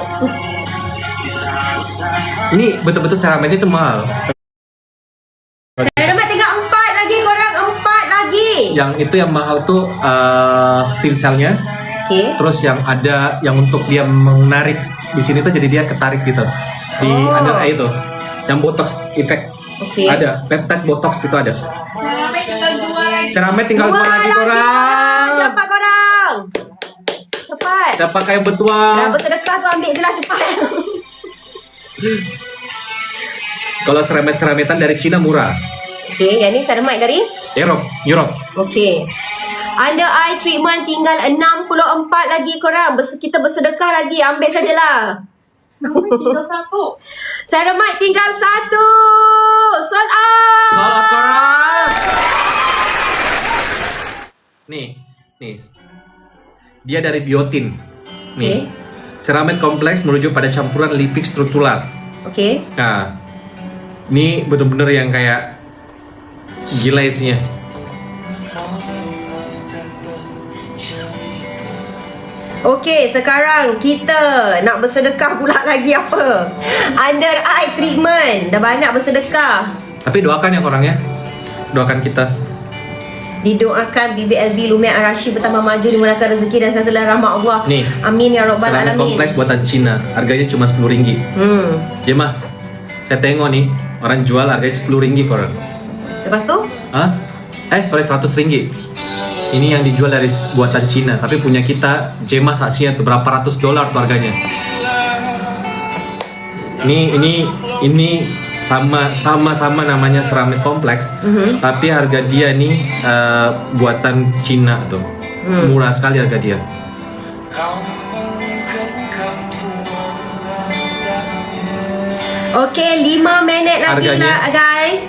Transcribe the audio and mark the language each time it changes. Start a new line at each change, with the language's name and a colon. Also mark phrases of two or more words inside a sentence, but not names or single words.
Malay: Ini betul-betul ceramide itu mahal. Ceramide tinggal 4 lagi, korang 4 lagi. Yang itu yang mahal tuh
English: stem cell-nya.
Malay: Okey. Terus yang ada yang untuk dia menarik di sini tuh, jadi dia ketarik gitu di
English: under eye
Malay: itu. Yang botox efek. Okey. Ada peptide botox itu ada. Ceramide tinggal 2 lagi korang. korang. Cepat korang. Cepat. Siapa kaya Dah bertuah? bersedekah tu ambil je lah cepat. Kalau ceramidan dari Cina murah. Okey, yang ni ceramide dari? Europe. Okey.
English: Under eye treatment
Malay: tinggal 64 lagi korang. Kita bersedekah lagi, ambil sajalah. Tinggal 1. Ceramide tinggal 1.
English: Sold out.
Malay: Salat korang. Nih. Dia dari biotin. Nih. Ceramide kompleks merujuk pada campuran lipid struktural. Okey. Nah, ini bener-bener yang kayak gila isinya. Okey, sekarang kita nak bersedekah pula lagi apa?
English: Under eye treatment.
Malay: Dah banyak bersedekah. Tapi doakan ya korang ya. Doakan kita. Didoakan BBLB Lumiere Arashi bertambah maju, dimurahkan rezeki dan selalu rahmat Allah. Nih,
Arabic: آمين يا رب
Malay: ceramide
Arabic: alamin.
Malay: kompleks buatan Cina. Harganya cuma RM10. Jemah, saya tengok nih, orang jual harganya RM10 korang. Lepas tu? $100. Ini yang dijual dari buatan Cina, tapi punya kita Jemah saksinya tuh berapa ratus dolar tuh harganya. Ini sama namanya ceramide kompleks, tapi harga dia nih buatan Cina tuh. Murah sekali harga dia. Okey, 5 minit lagi lah guys.